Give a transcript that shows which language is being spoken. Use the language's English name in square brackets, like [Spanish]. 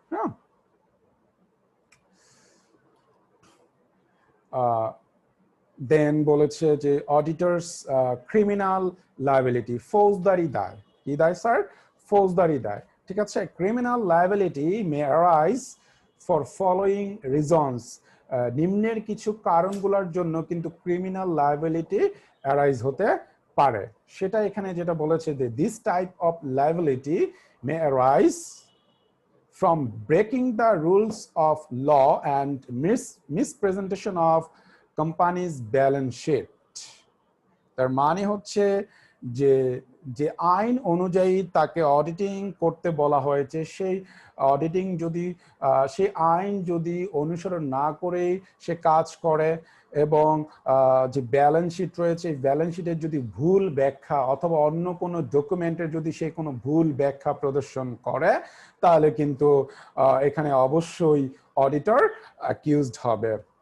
[Bangla] হ্যাঁ, দেন বলেছে যে অডিটরস ক্রিমিনাল লায়াবিলিটি, ফৌজদারি দায়। কি দায় স্যার? ফৌজদারি দায়। ঠিক আছে, [English] Criminal liability may arise for following reasons. [Bangla] নিম্নের কিছু কারণগুলোর জন্য কিন্তু ক্রিমিনাল লায়াবিলিটি অ্যারাইজ হতে পারে। সেটা এখানে যেটা বলেছে যে [English] This type of liability may arise from breaking the rules of law and mispresentation of company's balance sheet. [Bangla] তার মানে হচ্ছে যে যে আইন অনুযায়ী তাকে অডিটিং করতে বলা হয়েছে, সেই অডিটিং যদি সেই আইন যদি অনুসরণ না করেই সে কাজ করে, এবং যে ব্যালেন্স শিট রয়েছে, এই ব্যালেন্স শিটের যদি ভুল ব্যাখ্যা অথবা অন্য কোনো ডকুমেন্টের যদি সে কোনো ভুল ব্যাখ্যা প্রদর্শন করে, তাহলে কিন্তু এখানে অবশ্যই অডিটর অ্যাকিউজড হবে।